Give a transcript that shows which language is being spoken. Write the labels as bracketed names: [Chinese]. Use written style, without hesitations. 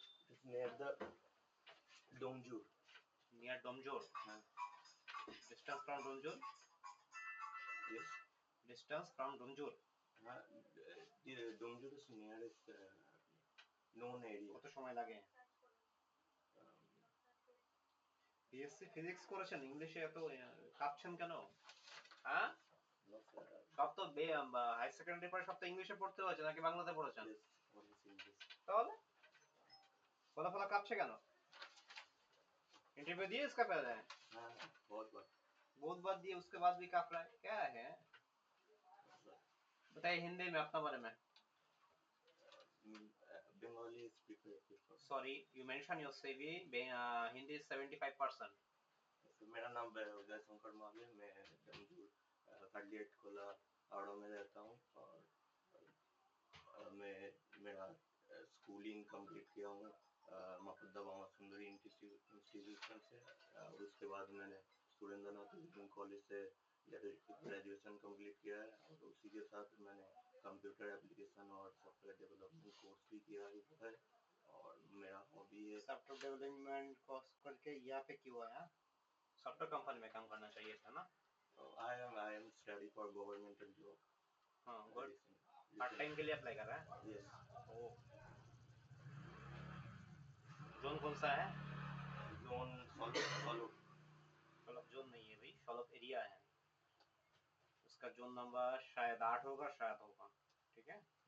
[English] It's near the Domjur. Near Domjur. Distance from Domjur? Yes. Distance from Domjur. The Domjur is nearest known area. [Bangla] কত সময় লাগে? BSc physics করেছেন, ইংলিশে এত কাঁপছেন কেন? হ্যাঁ, [English] No, sir. [Bangla] সব তো হাই সেকেন্ডারি পরে সব তো ইংলিশে পড়তে হয়েছে নাকি বাংলাতে পড়েছেন? [English] Yes, only English. [Bangla] তাহলে ফলা ফলা কাঁপছে কেন? [Hindi] इंटरव्यू दिए इसका पहले? हाँ, बहुत बार. बहुत बार दिए, उसके बाद भी काँप रहा है, क्या है? बताइए हिंदी में अपना बारे में। [English] Bengali speaker. Sorry, you mentioned your CV, Hindi is 75%. [Hindi] मेरा नाम उदय शंकर माल है. मैं डमजूर काडलियट खोला हावड़ा में रहता हूँ और मैं मेरा स्कूलिंग कंप्लीट किया हूँ मकुद्दा बामा सुंदरी इंस्टीट्यूशन से और उसके बाद मैंने सुरेंद्रनाथ इंजीनियरिंग कॉलेज से ग्रेजुएशन कंप्लीट किया है और उसी के साथ मैंने कंप्यूटर एप्लीकेशन और सॉफ्टवेयर डेवलपमेंट कोर्स भी किया है और मेरा हॉबी है. सॉफ्टवेयर डेवलपमेंट कोर्स करके यहाँ पे क्यों आया? सॉफ्टवेयर कंपनी में काम करना चाहिए था ना? [English] I am study for governmental job. [Hindi] हाँ, गुड। पार्ट टाइम के लिए अप्लाई कर रहा है? [English] Yes. [Hindi] ओह, जोन कौन सा है? [English] Zone follow. [Hindi] शॉलप जोन नहीं है भाई, शॉलप एरिया है। उसका जोन नंबर शायद 8 होगा, शायद होगा, ठीक है।